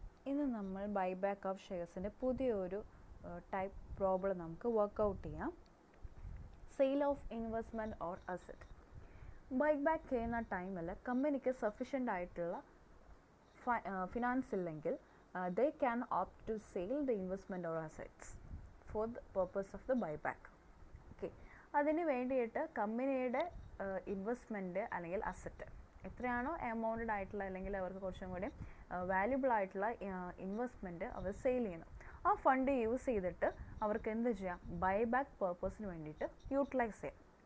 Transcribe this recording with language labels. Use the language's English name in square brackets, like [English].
[Malayalam] ഇന്ന് നമ്മൾ buyback of ഷെയർസിൻ്റെ പുതിയൊരു ടൈപ്പ് പ്രോബ്ലം നമുക്ക് വർക്കൗട്ട് ചെയ്യാം. [English] Sale of investment or asset. [Malayalam] Buyback ചെയ്യുന്ന ടൈമിൽ കമ്പനിക്ക് സഫീഷ്യൻ്റ് ആയിട്ടുള്ള ഫിനാൻസ് ഇല്ലെങ്കിൽ [English] they can opt to sell the investment or assets for the purpose of the buyback. [Malayalam] Okay, അതിന് വേണ്ടിയിട്ട് കമ്പനിയുടെ ഇൻവെസ്റ്റ്മെൻറ്റ് അല്ലെങ്കിൽ അസറ്റ് എത്രയാണോ എമൗണ്ടഡ് ആയിട്ടുള്ള അല്ലെങ്കിൽ അവർക്ക് കുറച്ചും കൂടി വാല്യുബിൾ ആയിട്ടുള്ള ഇൻവെസ്റ്റ്മെൻറ്റ് അവർ സെയിൽ ചെയ്യുന്നു, ആ ഫണ്ട് യൂസ് ചെയ്തിട്ട് അവർക്ക് എന്ത് ചെയ്യാം, ബൈബാക്ക് പർപ്പസിന് വേണ്ടിയിട്ട് യൂട്ടിലൈസ് ചെയ്യാം.